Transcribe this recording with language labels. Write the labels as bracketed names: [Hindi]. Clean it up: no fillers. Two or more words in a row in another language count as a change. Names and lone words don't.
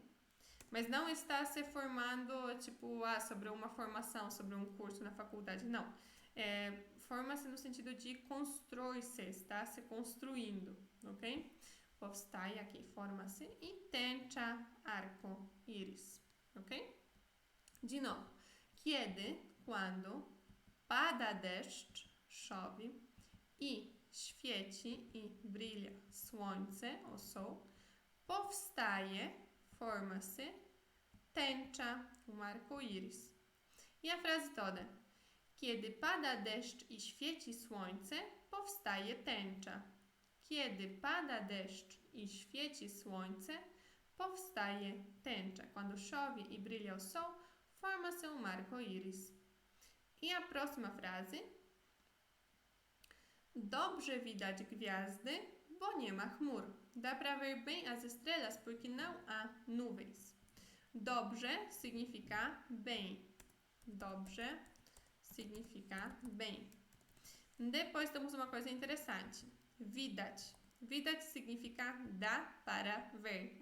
[Portuguese] Mas não está se formando, tipo, sobre uma formação, sobre um curso na faculdade. Não. Forma-se no sentido de constrói-se, está se construindo, ok? Powstaje, aqui, forma-se. E tęcza, arco-íris, ok? De novo. [Polish] Kiedy, quando, pada deszcz, chove, i świeci i brilha słońce, [Portuguese] o sol, [Polish] powstaje, [Portuguese] forma-se, tęcza, arco-íris. E a frase toda. [Polish] Kiedy pada deszcz i świeci słońce, powstaje tęcza. Kiedy pada deszcz i świeci słońce, powstaje tęcza. [Portuguese] Quando chove e brilha o sol, forma-se arco-íris. E a próxima frase. [Polish] Dobrze widać gwiazdy, bo nie ma chmur. [Portuguese] Dá pra ver bem as estrelas porque não há nuvens. Dobrze significa bem. Dobrze significa bem. Depois temos uma coisa interessante. [Polish] Widać. [Portuguese] Widać significa dá para ver.